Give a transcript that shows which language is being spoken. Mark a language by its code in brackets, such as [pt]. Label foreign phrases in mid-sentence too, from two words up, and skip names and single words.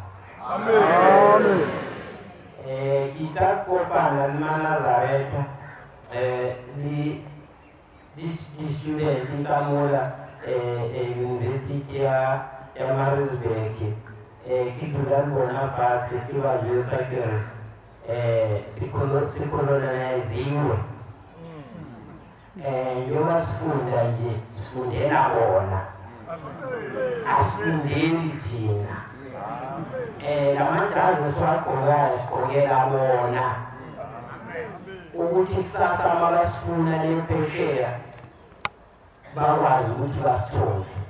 [st] Ke tla kopana le Manazareth le di-students tsa mola university ya Maritzburg. Ke dula le bona fatshe ke ba jwetsa kere sikoloniziwe. [zu] Njengoba sifunda nje sifundela bona, asifundeli thina. Lamajazi esiwagqokayo sigqokela bona ukuthi kusasa uma basifuna lempesheya bakwazi ukuthi basithole.